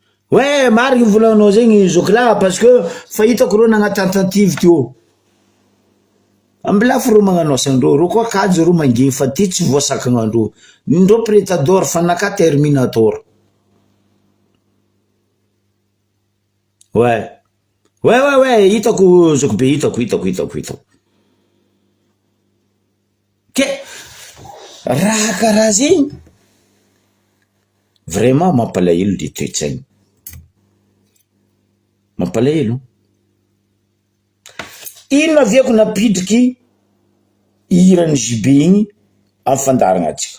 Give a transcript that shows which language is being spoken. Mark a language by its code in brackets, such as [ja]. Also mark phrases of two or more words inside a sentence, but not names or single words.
[mg] Ouais, marigny volanao zegny Zokla [fr] parce que [mg] fa hitako reo nagna tentative teo. Ambila ro magnano asandreo, ro koa kajo ro manginy fa ty tsy voasakagnandreo. Nindreo Prétador fa naka Terminator. Ouais. Ouais, hitako Zokobe, hitako. Ke raha karaha zegny vraiment mampalahelo le toetsaigny. Mampalahelo. Ino aviako napidriky irany JB igny afandaragna atsika.